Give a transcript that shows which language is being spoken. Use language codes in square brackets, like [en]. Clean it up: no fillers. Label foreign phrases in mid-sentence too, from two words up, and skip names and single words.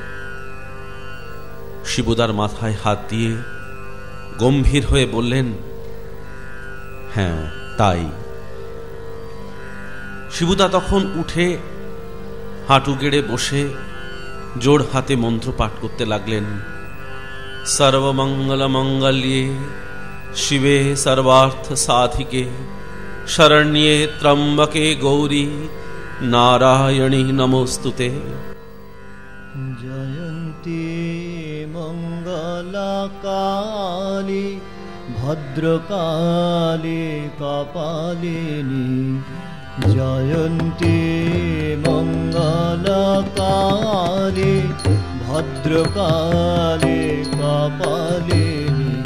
[bn] শিবুদার মাথায় হাত দিয়ে গম্ভীর হয়ে বললেন, হ্যাঁ তাই। শিবুদা তখন উঠে হাঁটু গেড়ে বসে জোড় হাতে মন্ত্র পাঠ করতে লাগলেন। [sa] সর্বমঙ্গল মঙ্গল্যে শিবে সর্বার্থ সাধিকে শরণ্যে ত্রম্বকে গৌরী নারায়ণী নমস্তুতে। জয়ন্তী মঙ্গলা কালী ভদ্রকালী কপালিনী। জয়ন্তী মঙ্গলা কালী ভদ্রকালী কপালিনী।